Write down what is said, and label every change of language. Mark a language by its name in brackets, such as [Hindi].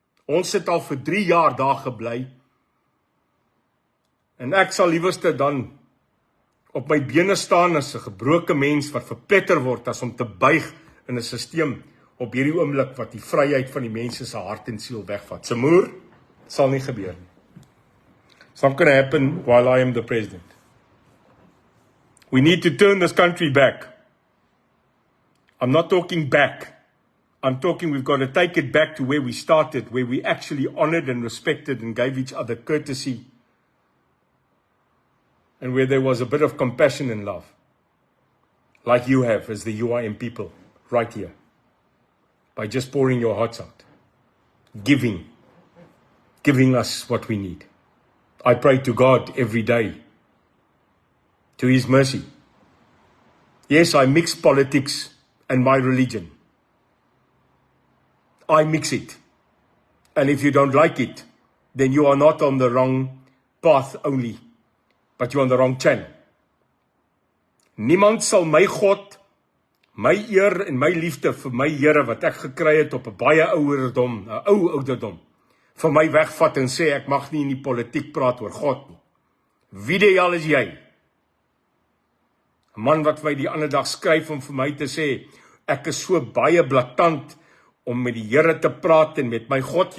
[Afrikaans] Ons het al vir 3 jaar daar gebly. En ek sal liewerste dan op my bene staan as 'n gebroke mens wat verpletter word as om te buig in 'n stelsel op hierdie oomblik wat die vryheid van die mense se hart en siel wegvat. Samoer, sal nie gebeur nie. [English] It's not going to happen while I am the president. We need to turn this country back. I'm not talking back. I'm talking we've got to take it back to where we started, where we actually honored and respected and gave each other courtesy, and where there was a bit of compassion and love, like you have as the UIM people right here, by just pouring your hearts out, giving us what we need. I pray to God every day, to His mercy. Yes, I mix politics and my religion. I mix it. And if you don't like it, then you are not on the wrong path only, but you're on the wrong channel. [Afrikaans] Niemand sal my God, my eer en my liefde vir my Here wat ek gekry het op 'n baie ouderdom, 'n ou ouderdom, vir my wegvat en sê ek mag nie in die politiek praat oor God nie. Wie die hel is jy? 'n Man wat my die ander dag skryf om vir my te sê ek is so baie blaatant om met die Here te praat en met my God.